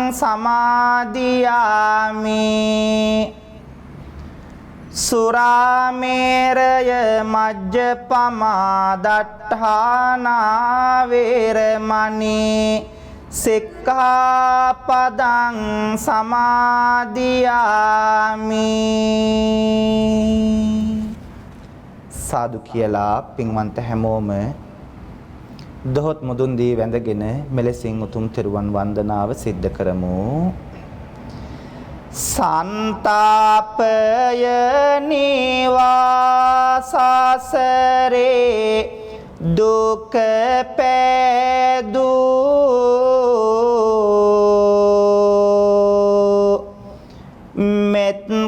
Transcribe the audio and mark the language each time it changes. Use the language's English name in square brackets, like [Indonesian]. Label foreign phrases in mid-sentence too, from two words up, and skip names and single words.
[Pali] සමාදියාමි සුරාමේරය මජ්ජපමා දට්ඨානා වේරමණී සික්ඛාපදං [Sinhala] සමාදියාමි සාදු කියලා පින්වන්ත හැමෝම දොහොත් මුදුන් දී වැඳගෙන මෙලෙසින් උතුම් තෙරුවන් වන්දනාව සිද්ධ කරමු සන්තාපය නිවාසසරේ දුක පෑදූ මෙත්